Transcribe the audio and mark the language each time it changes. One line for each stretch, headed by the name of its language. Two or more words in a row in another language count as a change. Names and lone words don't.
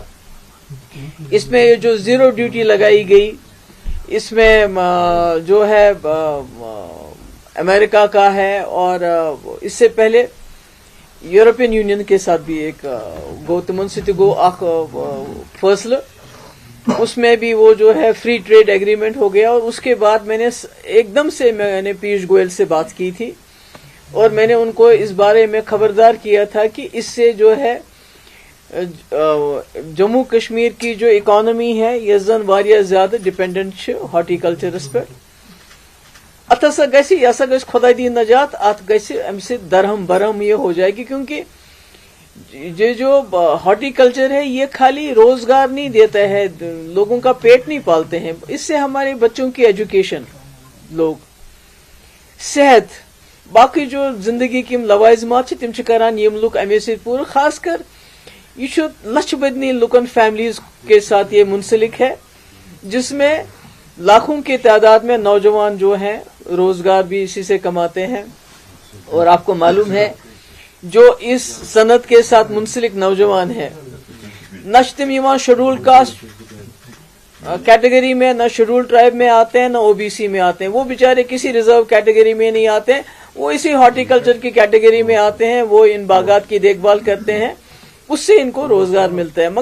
Hindi: इसमें जो
English: zero duty
Hindi: लगाई गई, इसमें जो है अमेरिका का है और इससे पहले यूरोपियन यूनियन के साथ भी एक
Kashmiri: गो तिमन से गो आख फैसला,
Hindi: उसमें भी वो जो है
English: free trade agreement
Hindi: हो गया। और उसके बाद मैंने पीयूष गोयल से बात की थी और मैंने उनको इस बारे में खबरदार किया था कि इससे जो है जम्मू कश्मीर की जो इकोनॉमी है ये
Kashmiri: जन वारिया ज्यादा डिपेंडेंट हॉर्टिकल्चरस पे। अत हसा गस खुदा दी नजात, अत गस अम से दरहम बरहम
Hindi: ये हो जाएगी, क्योंकि ये जो हॉर्टिकल्चर है ये खाली रोजगार नहीं देता है, लोगों का पेट नहीं पालते हैं, इससे हमारे बच्चों की एजुकेशन, लोग सेहत, बाकी जो जिंदगी की लवाजमात
Kashmiri: तिम करान यम लुक अमे से पूरा,
Hindi: खासकर ये
Kashmiri: लक्ष बदनी लुकन
Hindi: फैमिलीज के साथ ये मुंसलिक है, जिसमें लाखों की तादाद में नौजवान जो हैं रोजगार भी इसी से कमाते हैं। और आपको मालूम है जो इस सनत के साथ मुंसलिक नौजवान हैं न तिम शेड्यूल्ड कास्ट कैटेगरी में, न शेड्यूल्ड ट्राइब में आते हैं, न ओबीसी में आते हैं, वो बेचारे किसी रिजर्व कैटेगरी में नहीं आते हैं, वो इसी हॉर्टिकल्चर की कैटेगरी में आते हैं, वो इन बागात की देखभाल करते हैं, उससे इनको रोजगार मिलता है।